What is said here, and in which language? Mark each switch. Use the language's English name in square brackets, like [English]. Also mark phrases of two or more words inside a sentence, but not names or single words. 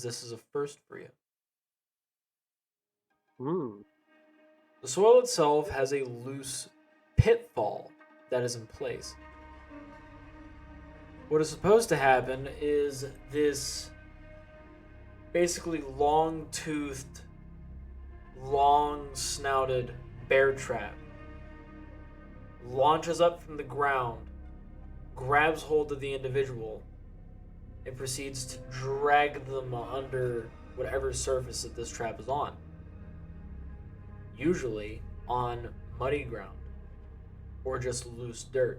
[English] This is a first for you. Hmm. The soil itself has a loose pitfall that is in place. What is supposed to happen is this basically long-toothed, long-snouted bear trap launches up from the ground, grabs hold of the individual, and proceeds to drag them under whatever surface that this trap is on. Usually on muddy ground or just loose dirt.